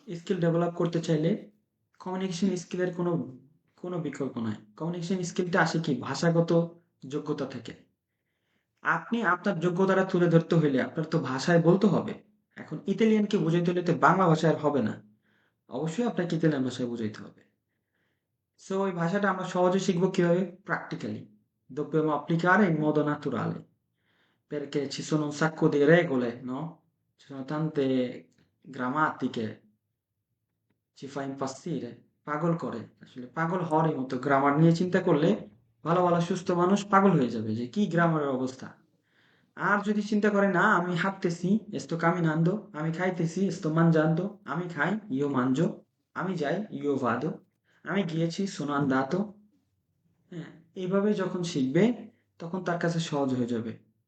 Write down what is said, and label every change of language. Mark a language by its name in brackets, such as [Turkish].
[Bangla] Skill develop করতে চাইলে, communication স্কিলের কোনো কোনো বিকল্প নাই। কমিউনিকেশন স্কিলটা আসে কি ভাষাগত যোগ্যতা থেকে। আপনি আপনার যোগ্যতাটা তুলে ধরতে হইলে আপনার তো ভাষায় বলতে হবে। এখন ইতালিয়ানকে বুঝাইতে হলে তো বাংলা ভাষায় আর হবে না, অবশ্যই আপনাকে ইতালিয়ান ভাষায় বুঝাইতে হবে। সো ওই ভাষাটা আমরা সহজে শিখবো কিভাবে? [Italian] প্র্যাকটিক্যালি dobbiamo applicare in modo naturale, perché ci sono un sacco di regole, no? Ci sono tante grammatiche, ci fa impazzire, পাগল করে। [Bangla] আসলে পাগল হওয়ারই মতো, গ্রামার নিয়ে চিন্তা করলে ভালো ভালো সুস্থ মানুষ পাগল হয়ে যাবে যে কি গ্রামারের অবস্থা। আর যদি চিন্তা করে না আমি হাঁটতেছি, [Italian] sto camminando, [Bangla] আমি খাইতেছি, [Italian] sto mangiando, [Bangla] আমি খাই, [Italian] io mangio, [Bangla] আমি যাই, [Italian] io vado, [Bangla] আমি গিয়েছি, [Italian] sono andato, [Bangla] হ্যাঁ, এইভাবে যখন শিখবে তখন তার কাছে সহজ হয়ে যাবে।